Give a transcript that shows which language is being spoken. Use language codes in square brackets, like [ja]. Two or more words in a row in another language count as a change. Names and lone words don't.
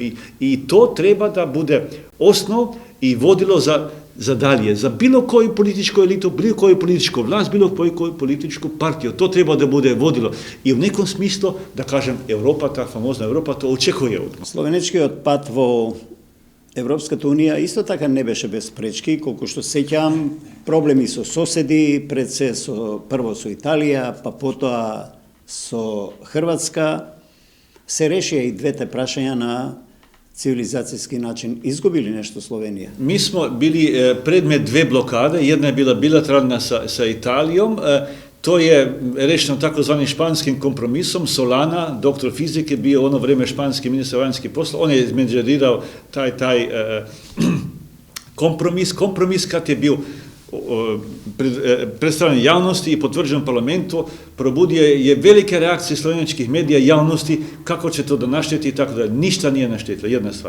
[sr] I to treba da bude osnov i vodilo za dalje, za bilo koju političku elitu, bilo koju političku vlast, bilo koju političku partiju. To treba da bude vodilo. I u nekom smislu, da kažem, Evropa, ta famozna Evropa, to očekuje od nas. [mk] Словенечки отпад во Европската унија isto така не беше без пречки, колку што сеќам проблеми со соседи, пред се прво со Италија, па потоа со Хрватска, се решија и двете прашања на цивилизацијски начин. Изгубили нешто Словенија? [sr] Mi smo bili predmet dve blokade, jedna je bila bilateralna sa Italijom, to je rešeno takozvanim španskim kompromisom. Solana, doktor fizike, bio ono vreme španski ministar vanjskih poslova, on je izmenđerirao taj kompromis kad je bio predstavljen javnosti i potvrđen parlamentu, probudio je velike reakcije slovenačkih medija javnosti kako će to da našteti i tako da ništa nije naštetilo, jedna stvar.